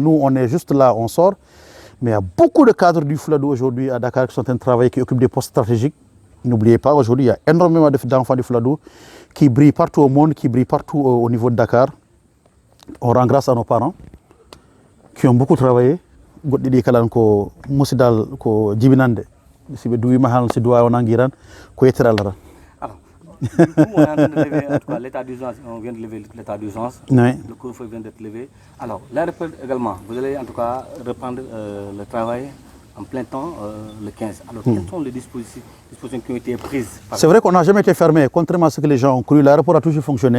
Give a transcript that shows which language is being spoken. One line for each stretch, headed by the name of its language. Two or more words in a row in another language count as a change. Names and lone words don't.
French: Nous, on est juste là, on sort. Mais il y a beaucoup de cadres du Fouladou aujourd'hui à Dakar qui sont en train de travailler, qui occupent des postes stratégiques. N'oubliez pas, aujourd'hui, il y a énormément d'enfants du Fouladou qui brillent partout au monde, qui brillent partout au niveau de Dakar. On rend grâce à nos parents qui ont beaucoup travaillé.
Fula: Goɗɗi ɗi kala ko musidal ko jibinande si ɓe duwima han si duwa wona giran ko yettere Allah tan.
French: Alors, on est en train de lever en tout cas l'état d'urgence, on vient de lever l'état d'urgence, oui. Le couvre-feu vient d'être levé. Alors, l'aéroport également, vous allez en tout cas reprendre le travail en plein temps le 15. Alors, quelles sont les dispositions qui ont été prises? C'est vrai qu'on n'a jamais été fermé, contrairement à ce que les gens ont cru. L'aéroport a toujours fonctionné.